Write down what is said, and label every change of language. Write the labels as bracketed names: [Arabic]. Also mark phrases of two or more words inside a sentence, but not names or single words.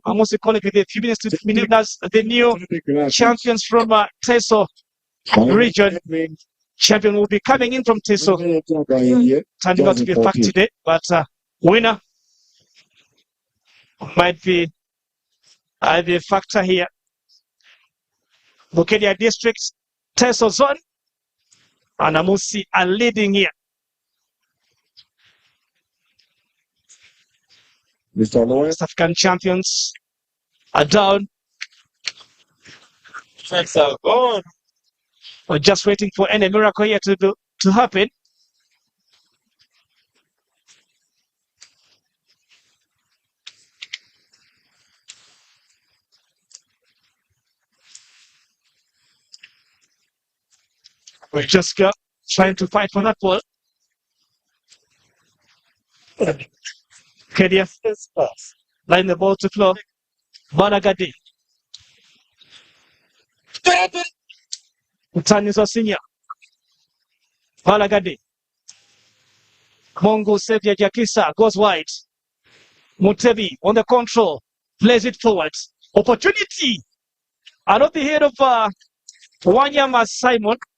[English] AMUS College with a few minutes to be named as the new champions from Teso region. Champion will be coming in from Teso. Turning out to be a fact today, but winner might be the factor here. BUKEDEA district, Teso zone, and AMUS are leading here. Mr. Lawrence. West African champions are down. We're just waiting for any miracle here to happen. We're just trying to fight for that ball. BUKEDEA line the ball to floor. Balagadi. Mutanizo Senior. Balagadi. Mongo Sevia Jakisa goes wide. Mutebi on the control. Plays it forward. Opportunity. Out of the head of Wanyama Simon.